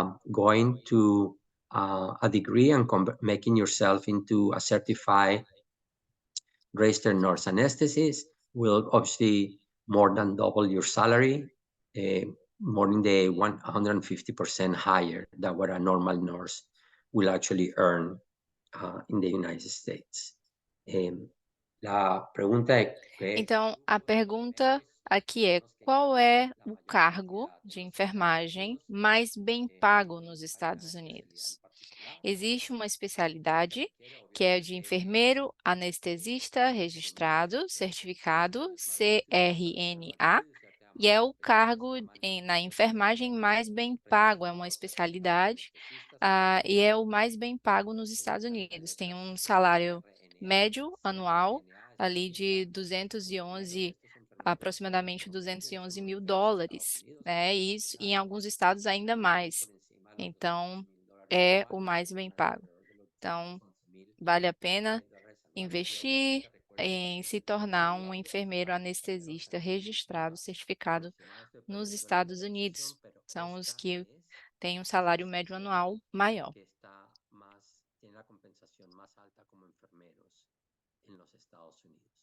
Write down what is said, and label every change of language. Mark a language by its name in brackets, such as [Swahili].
[English] Going to a degree and making yourself into a certified registered nurse anesthetist will obviously more than double your salary, more than the 150% higher than what a normal nurse will actually earn in the United States. [Spanish] La pregunta es [Portuguese] Então, a pergunta aqui é: qual é o cargo de enfermagem mais bem pago nos Estados Unidos? Existe uma especialidade que é de enfermeiro anestesista registrado, certificado CRNA, e é o cargo na enfermagem mais bem pago, é uma especialidade, e é o mais bem pago nos Estados Unidos. Tem um salário médio anual ali de 211, aproximadamente 211 mil dólares, né? Isso, e em alguns estados ainda mais. Então, é o mais bem pago. Então, vale a pena investir em se tornar um enfermeiro anestesista registrado, certificado nos Estados Unidos. São os que têm um salário médio anual maior. [Spanish] que está más, tiene la compensación más alta como enfermeros en los Estados Unidos.